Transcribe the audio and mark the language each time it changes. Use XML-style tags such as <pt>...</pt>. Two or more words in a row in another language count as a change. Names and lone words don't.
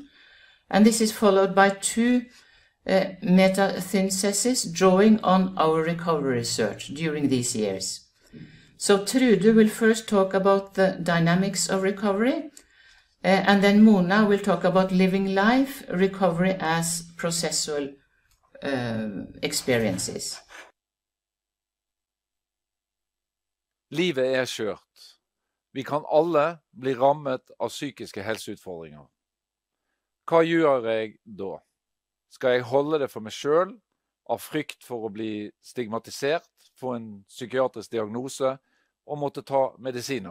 <en>And this is followed by two meta-syntheses drawing on our recovery research during these years. So Trude will first talk about the dynamics of recovery, and then Mona will talk about living life, recovery as processual experiences.</en> <no>Livet skjørt. Vi kan alle bli rammet av psykiske helseutfordringer. Hva gjør jeg da? Skal jeg holde det for meg selv, av frykt for å bli stigmatisert, få en psykiatrisk diagnose og måtte ta medisiner?</no>